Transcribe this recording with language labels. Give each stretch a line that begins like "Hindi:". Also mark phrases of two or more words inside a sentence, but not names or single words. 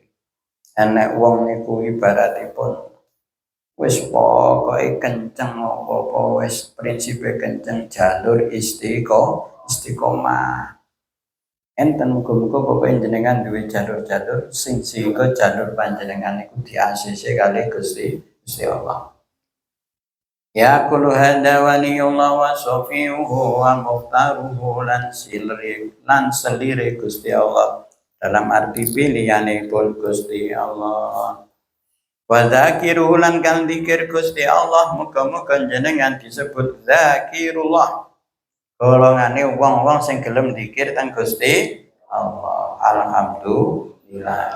Javanese: Enek wong niku ibaratipun wis pokoke kenceng apa-apa wis prinsipe kenceng jalur istiqomah. Enten muga-muga pokoke jenengan duwe jalur-jalur sing sehingga jalur panjenengan niku di-ACC kali Gusti Allah.
Arabic: يا كل هذا ولي الله وصفيه ومختاره
Javanese: lan selire Gusti Allah dalam arti pilihane pun Gusti Allah.
Arabic: وذاكره
Javanese: lan kang dzikir Gusti Allah muga-muga jenengan disebut zakirullah. Golongane wong-wong sing gelem dzikir teng Gusti Allah. Alhamdulillah.